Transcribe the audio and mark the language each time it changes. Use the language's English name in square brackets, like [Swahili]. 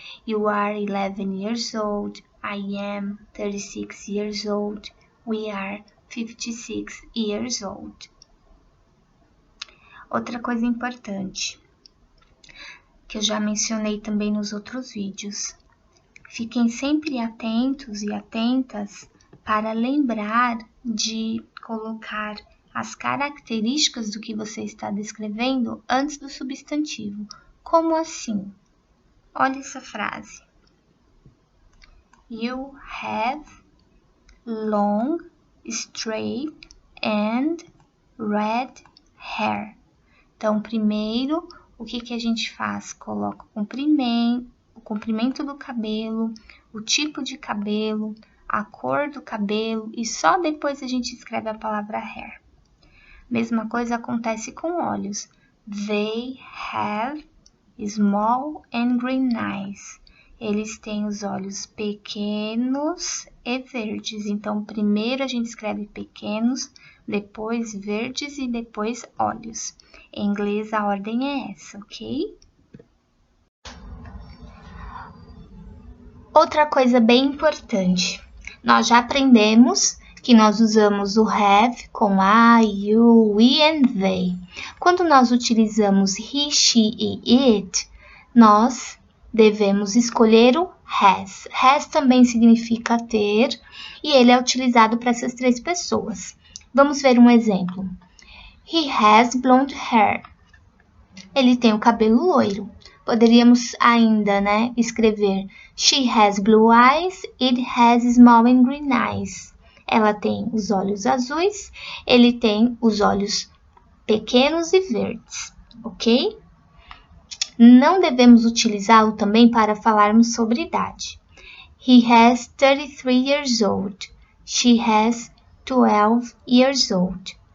[English] You are 11 years old, I am 36 years old, we are 56 years old. [Portuguese] Outra coisa importante, que eu já mencionei também nos outros vídeos. Fiquem sempre atentos e atentas para lembrar de colocar as características do que você está descrevendo antes do substantivo. Como assim? Olha essa frase. [English] You have long, straight and red hair. [Portuguese] Então, primeiro, o que a gente faz? Coloca o comprimento do cabelo, o tipo de cabelo, a cor do cabelo e só depois a gente escreve a palavra hair. Mesma coisa acontece com olhos. [English] They have small and green eyes. [Portuguese] Eles têm os olhos pequenos e verdes. Então, primeiro a gente escreve pequenos, depois verdes e depois olhos. Em inglês, a ordem é essa, ok? Outra coisa bem importante. Nós já aprendemos que nós usamos o have com I, you, we and they. Quando nós utilizamos he, she e it, nós devemos escolher o has. Has também significa ter e ele é utilizado para essas três pessoas. Vamos ver um exemplo. [English] He has blonde hair. [Portuguese] Ele tem o cabelo loiro. Poderíamos ainda, escrever [English] she has blue eyes, it has small and green eyes. [Portuguese] Ela tem os olhos azuis, ele tem os olhos pequenos e verdes, ok? Não devemos utilizá-lo também para falarmos sobre idade. [English] He has 33 years old. She has 12 years old.